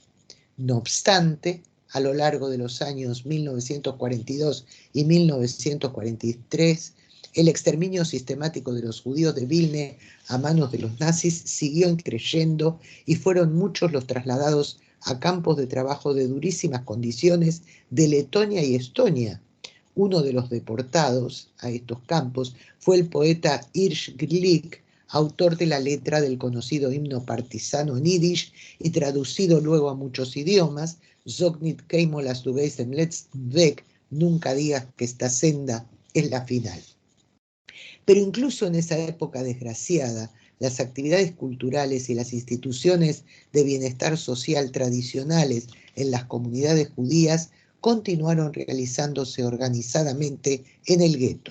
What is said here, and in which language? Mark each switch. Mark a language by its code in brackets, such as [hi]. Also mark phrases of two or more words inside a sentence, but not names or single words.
[es] No obstante, a lo largo de los años 1942 y 1943, el exterminio sistemático de los judíos de Vilna a manos de los nazis siguió creciendo y fueron muchos los trasladados a campos de trabajo de durísimas condiciones de Letonia y Estonia. Uno de los deportados a estos campos fue el poeta Hirsch Glick, autor de la letra del conocido himno partisano en yiddish y traducido luego a muchos idiomas, [yi] זאָג ניט קיינמאָל אַז דו גייסט דעם לעצטן וועג, [es] nunca digas que esta senda es la final. Pero incluso en esa época desgraciada, las actividades culturales y las instituciones de bienestar social tradicionales en las comunidades judías continuaron realizándose organizadamente en el gueto.